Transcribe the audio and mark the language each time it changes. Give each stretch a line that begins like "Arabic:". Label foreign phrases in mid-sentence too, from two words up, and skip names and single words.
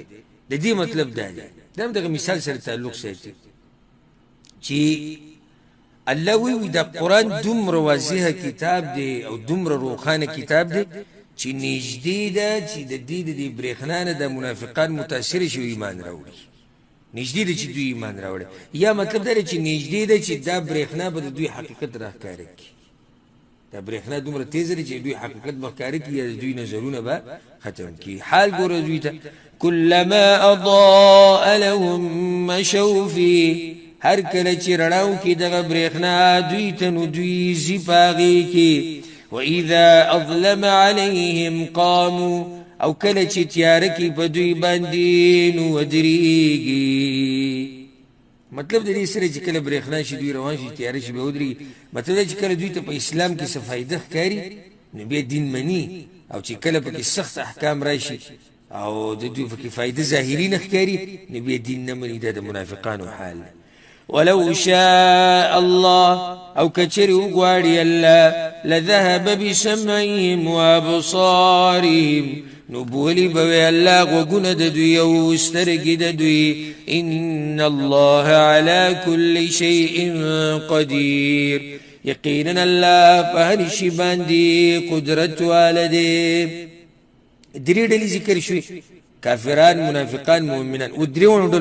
Pashto: د دې مطلب دا دی، دا هم دغه مثال سره تعلق ساتي چې الله وی دا قرآن دومره واضح کتاب دی او دومره روښانه کتاب دی چې نږدې ده چې د دې برېښنا نه د منافقان متاثر شي ایمان راوړي. نږدې ده چې دوی ایمان راوړي. یا مطلب دا دی چې نږدې ده چې دا برېښنا به د دوی حقیقت راښکاره کړي. دا برېښنا دومره تیزه ده چې دوی حقیقت به ښکاره کړي یا د دوی نظرونه به ختم کړي. حال ګوره دوی ته
Arabic: کلما اضاء لهم مشوا فيه،
Pashto: هر کله چې رڼاو کې دغه برېښنا دوی ته نو دوی ځي په هغې کې.
Arabic: وإذا أظلم عليهم قاموا،
Pashto: او کله چې تیاره کې په دوی باندې نو ودرېږي. مطلب د دې سره چې کله برېښنا شي دوی روان شي تیاره شي به ودرېږي. مطلب دا چې کله دوی ته په اسلام کې څه فایده ښکاري نو بیا دین مني، او چې کله پکې سخت احکام راشي او د دوی پکې فایده ظاهري نه ښکاري نو بیا دین نه مني. دا د منافقانو حال.
Arabic: ولو شاء الله،
Pashto: او کچری وغواړي الله،
Arabic: لذهب بسمعهم وابصارهم،
Pashto: نو بولی بوی الله غوږونه د دوی او سترګې د دوی.
Arabic: ان الله على كل شيء قدير،
Pashto: یقینا الله په هر شي باندې قدرت والده. درې ډلې ذکر شوي، کافران، منافقان، مؤمنان. و درېو ډلو